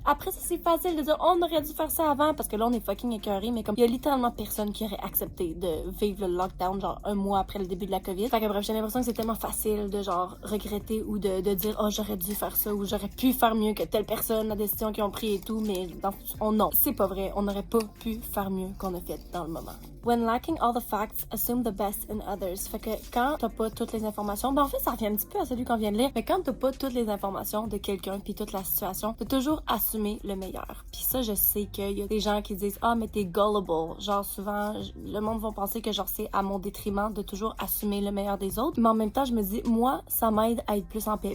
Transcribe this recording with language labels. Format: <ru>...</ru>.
<fr>Après ça c'est facile de dire on aurait dû faire ça avant parce que là on est fucking écœurés, mais comme il y a littéralement personne qui aurait accepté de vivre le lockdown genre un mois après le début de la COVID. Fait que bref, j'ai l'impression que c'est tellement facile de genre regretter ou de dire oh j'aurais dû faire ça ou j'aurais pu faire mieux que telle personne, la décision qu'ils ont pris et tout, mais non, c'est pas vrai, on n'aurait pas pu faire mieux qu'on a fait dans le moment.</fr> <en>When lacking all the facts, assume the best in others.</en> <fr>Fait que quand t'as pas toutes les informations, ben en fait ça revient un petit peu à celui qu'on vient de lire, mais quand t'as pas toutes les informations de quelqu'un puis toute la situation, t'as toujours assumé le meilleur. Puis ça, je sais qu'il y a des gens qui disent ah mais t'es gullible, genre souvent le monde va penser que genre c'est à mon détriment de toujours assumer le meilleur des autres, mais en même temps je me dis moi ça m'aide à être plus en paix.</fr>